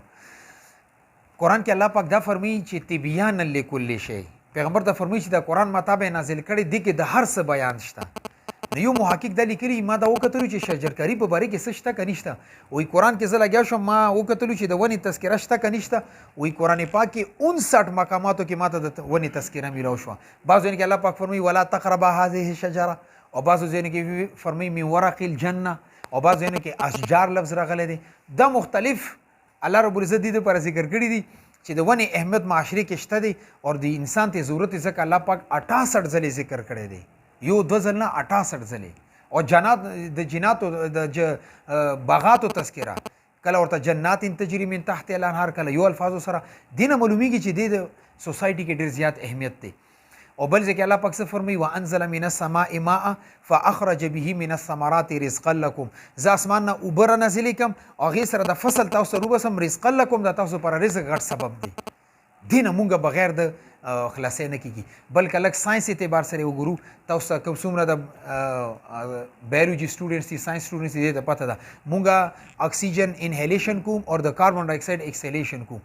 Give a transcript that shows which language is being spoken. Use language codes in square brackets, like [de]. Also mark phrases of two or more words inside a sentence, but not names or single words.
[ps] قرآن کې الله پاک دا فرمایي چې [ar] تبیانا لکل شی، [ps] پیغمبر دا فرمایي چې دا قرآن ما تابع نازل کړی دی کې د هر څه بیان شته. نو یو محقق دا لیکلي ما دا وکتلو چې شجرکاري په باره کې څه شته که نشته. وایي قرآن کې زه لګیا شوم ما وکتلو چې د ونې تذکره شته که نشته. وایي قرآن پاک کې 59 مقاماتو کې ماته د ونې تذکره میلاو شوه. بعضو ځایونو کې الله پاک فرمایي [ar] ولا تقربا هذه الشجره [ps] او بعضو ځایونو کې فرمایي [ar] من ورق الجنه [ps] او بعضو ځایونو کې اشجار لفظ راغلی دی. دا مختلف الله رب العزت دې دپاره ذکر کړي دي چې د ونې اهمیت معاشرې کې شته دی او د انسان ته ضرورت یې ځکه الله پاک 68 ځلې ذکر کړی دی، یو 2 ځل نه 68 ځلې. او جنات د جناتو د باغاتو تذکره کله ورته [ar] جنات تجري من تحت الانهار [ps] کله یو الفاظو سره دینه معلومیږي چې د سوسایټي کې ډېر زیات اهمیت دی. او بل ځکه الله پاک څه فرمایي [ar] وانزل من السماء ماء فاخرج به من الثمرات رزقا لكم، [ps] زه اسمان نه اوبه را نازلې کړم او هغې سره د فصل تاسو روبسم [ar] رزقا لكم [ps] دا تاسو پر رزق غټ سبب دی. دینه مونږ بغیر د خلاصې نه کیږي. بلکې لږ ساينس اعتبار سره وګورو تاسو کوم څومره د [en] biology students [ps] دي [en] science students [ps] دي ته پته ده مونږه [en] oxygen inhalation [ps] کوم او د [en] carbon dioxide exhalation [ps] کوم.